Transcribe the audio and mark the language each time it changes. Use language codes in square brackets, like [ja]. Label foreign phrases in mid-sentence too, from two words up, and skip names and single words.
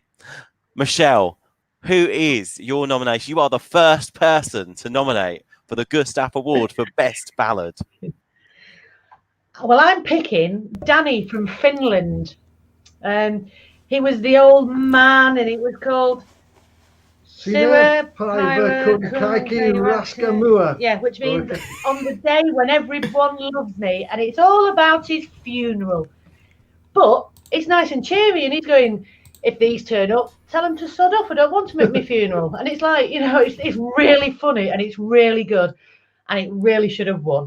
[en] Michelle, who is your nomination? You are the first person to nominate for the Gustaf Award for Best Ballad. Well, I'm picking Danny from Finland. He was the old man, and it was called [fi] Sinä päivä kun kaikki raska mua. [en] Yeah, which means on the day when everyone loves me, and it's all about his funeral. But it's nice and cheery, and he's going, if these turn up, tell them to sod off. I don't want to make my funeral. And it's like, it's really funny, and it's really good, and it really should have won.